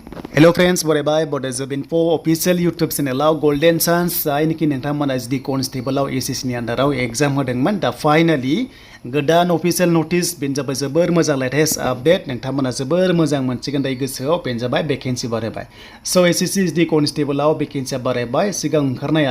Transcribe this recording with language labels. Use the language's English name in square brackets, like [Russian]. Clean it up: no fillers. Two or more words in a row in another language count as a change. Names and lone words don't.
[English] Hello friends, bye Bodo info official YouTube channel golden chance [Bodo] जायनोखि नोंथांमोना जुदि कनस्टेबल SSC नि आन्दाराव एग्जाम होदोंमोन दा फाइनाली गोदान [English] official notice [Bodo] बेनो जाबाय जोबोर मोजां [English] latest update [Bodo] नोंथांमोना जोबोर मोजां मोनसिगोन दायो गोसोआव बेनो जाबाय भेकेन्सि बारायबाय सो SSC जुदि कनस्टेबलाव भेकेन्सिया बारायबाय सिगां ओंखारनाया